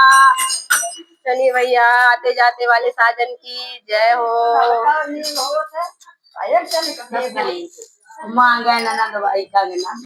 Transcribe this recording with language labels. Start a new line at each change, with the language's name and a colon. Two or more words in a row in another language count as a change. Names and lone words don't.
Hindi: चलिए भैया, आते जाते वाले साजन की जय हो।
Filipino: Ayan, siya, may kape. Umaga na ng gawa, ikaw na.